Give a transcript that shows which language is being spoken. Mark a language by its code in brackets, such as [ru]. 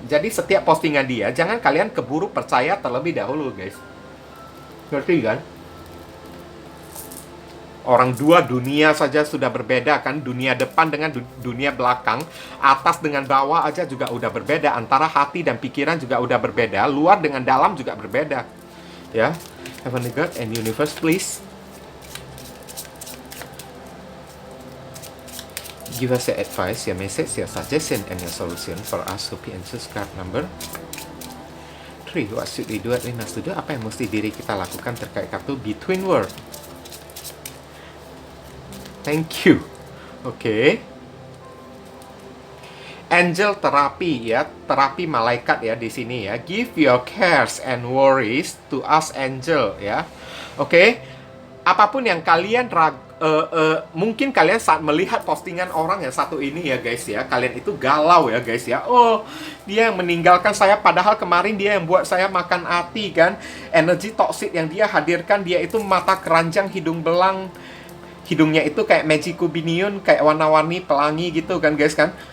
[id] Jadi setiap postingan dia, jangan kalian keburu percaya terlebih dahulu guys. Ngerti kan? Orang dua dunia saja sudah berbeda kan. Dunia depan dengan dunia belakang, atas dengan bawah aja juga udah berbeda. Antara hati dan pikiran juga udah berbeda. Luar dengan dalam juga berbeda. Ya. [en] Heavenly God and Universe please give us your advice, your message, your suggestion, and your solution for us to be answers card number 3. What should we do? We must do. [id] Apa yang mesti diri kita lakukan terkait kartu Between World? [en] Thank you. Oke. [id] Angel terapi ya, terapi malaikat ya di sini ya. [en] Give your cares and worries to us angel ya. [id] Oke. Apapun yang kalian mungkin kalian saat melihat postingan orang yang satu ini ya guys ya, kalian itu galau ya guys ya. Oh, dia yang meninggalkan saya, padahal kemarin dia yang buat saya makan hati kan. Energi toksik yang dia hadirkan, dia itu mata keranjang, hidung belang, hidungnya itu kayak Magiku Binion, kayak warna-warni pelangi gitu kan guys kan.